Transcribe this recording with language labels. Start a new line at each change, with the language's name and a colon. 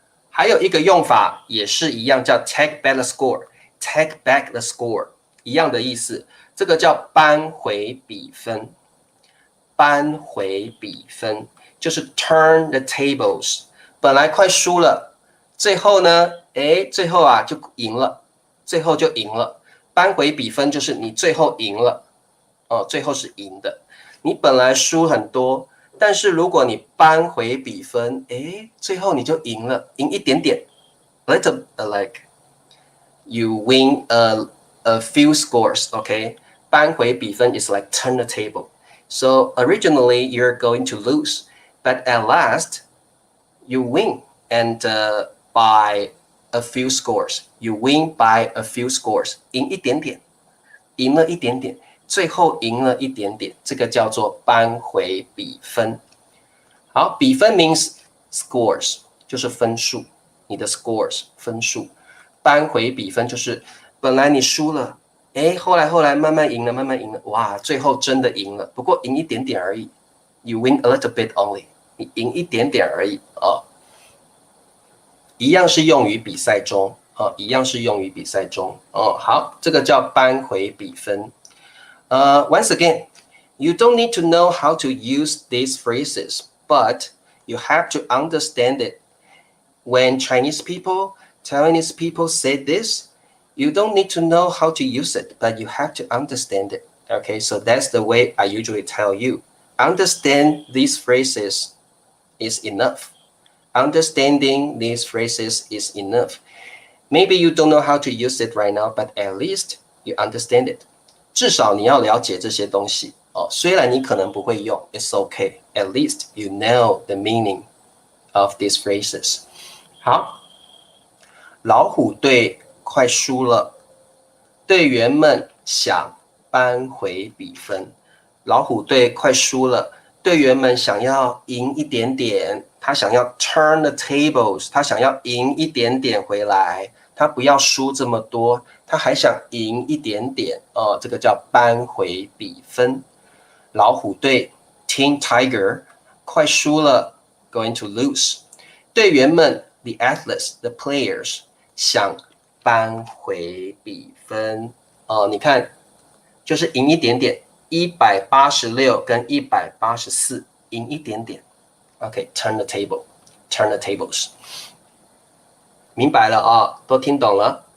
Chinese: 还有一个用法也是一样，叫
English: take back the score，
Chinese: take back the score 一样的意思，这个叫扳回比分，扳回比分就是
English: turn the tables，
Chinese: 本来快输了，最后呢，最后啊就赢了，最后就赢了，扳回比分就是你最后赢了，最后是赢的，你本来输很多。但是如果你扳回比分，最后你就赢了，赢一点点 ，
English: little like you win a few scores, okay? 扳回比分 is like turn the table. So originally you're going to lose, but at last you win, and by a few scores, you win by a few scores.
Chinese: 赢一点点，赢了一点点。最后赢了一点点，这个叫做扳回比分。好，比分 means scores， 就是分数，你的 scores 分数。扳回比分就是本来你输了，后来慢慢赢了，慢慢赢了，哇，最后真的赢了，不过赢一点点而已。
English: You win a little bit only，
Chinese: 你赢一点点而已哦。一样是用于比赛中一样是用于比赛中哦。好，这个叫扳回比分。
English: Once again, you don't need to know how to use these phrases, but you have to understand it. When Chinese people, Taiwanese people say this, you don't need to know how to use it, but you have to understand it. Okay, so that's the way I usually tell you. Understand these phrases is enough. Understanding these phrases is enough. Maybe you don't know how to use it right now, but at least you understand it.
Chinese: 至少你要了解这些东西虽然你可能不会用 ，
English: it's okay. At least you know the meaning of these phrases.
Chinese: 好，老虎队快输了，队员们想扳回比分。老虎队快输了，队员们想要赢一点点，他想要
English: turn the tables，
Chinese: 他想要赢一点点回来。他不要输这么多，他还想赢一点点这个叫扳回比分。老虎队 Team Tiger 快输了 ，
English: going to lose。
Chinese: 队员们
English: the athletes the players
Chinese: 想扳回比分你看就是赢一点点，186跟184赢一点点。
English: OK，turn the table，turn the tables。
Chinese: 明白了都听懂了。